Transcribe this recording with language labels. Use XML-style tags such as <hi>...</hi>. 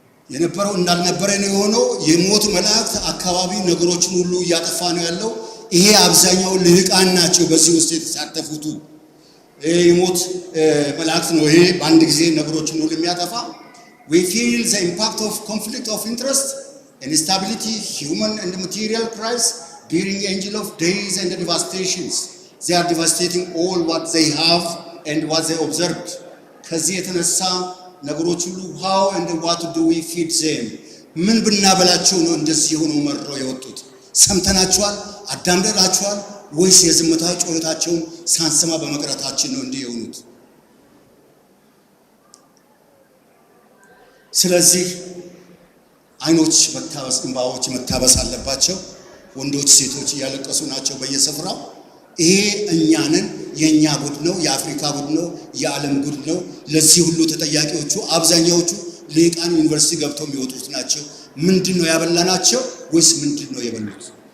<am>የነበረው እንዳልነበረ ነው የሆነው። የሞት መላእክት አካባቢ ነገሮችን ሁሉ እያጠፋ ነው ያለው። ይሄ አብዛኛው ልህቃን ናቸው በዚህ ውስጥ የተሳተፉት። የሞት መላእክት ነው ይሄ በአንድ ጊዜ ነገሮችን ሁሉ የሚያጠፋ።</am> <en>we feel the impact of conflict of interest, instability, human and material crisis during angel of days and devastations. They are devastating all what they have and what they observed.</en> <am>ከዚህ የተነሳ ነገሮች ሁሉ</am> <en>how and what do we feed them?</en> <am>ምን ብናበላቸው ነው እንደዚህ ሆኖ መረው የወጡት? ሰምተናቸዋል? አዳምጠናቸዋል? ወይስ የዝምታ ጩኸታቸውን ሳንሰማ በመቅረታችን ነው እንዲህ የሆኑት? ስለዚህ አይኖች መታበስ፣ እንባዎች መታበስ አለባቸው። ወንዶች ሴቶች እያለቀሱ ናቸው በየስፍራው። ይሄ እኛንን የኛ ጉድ ነው፣ የአፍሪካ ጉድ ነው፣ የዓለም ጉድ ነው። ለዚህ ሁሉ ተጠያቂዎቹ አብዛኛዎቹ ልሂቃን ዩኒቨርሲቲ ገብተው የሚወጡት ናቸው። ምንድነው ያበላናቸው ወይስ ምንድነው የበሉት?</am>